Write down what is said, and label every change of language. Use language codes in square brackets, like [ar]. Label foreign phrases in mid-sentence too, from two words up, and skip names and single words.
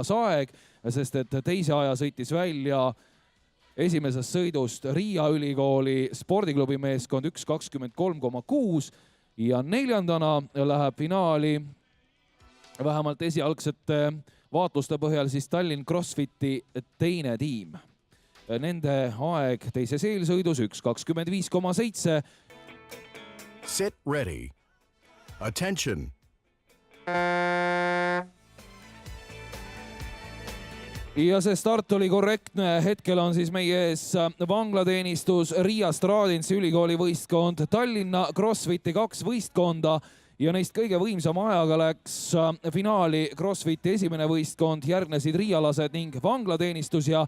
[et] aeg, sest et teise aja sõitis välja esimesest sõidust Riia ülikooli spordiklubi meeskond 1.23,6 ja 4. läheb finaali vähemalt esialgsete vaatluste põhjal siis Tallinn CrossFiti teine tiim. Nende aeg teises eelsõidus 1.25,7. [en] Sit ready. Attention. [et] Ja see start oli korrektne. Hetkel on siis meie ees vanglateenistus, Riia Stradinsi ülikooli võistkond, Tallinna CrossFiti 2 võistkonda. Ja neist kõige võimsama ajaga läks finaali CrossFiti esimene võistkond, järgnesid riialased ning vanglateenistus ja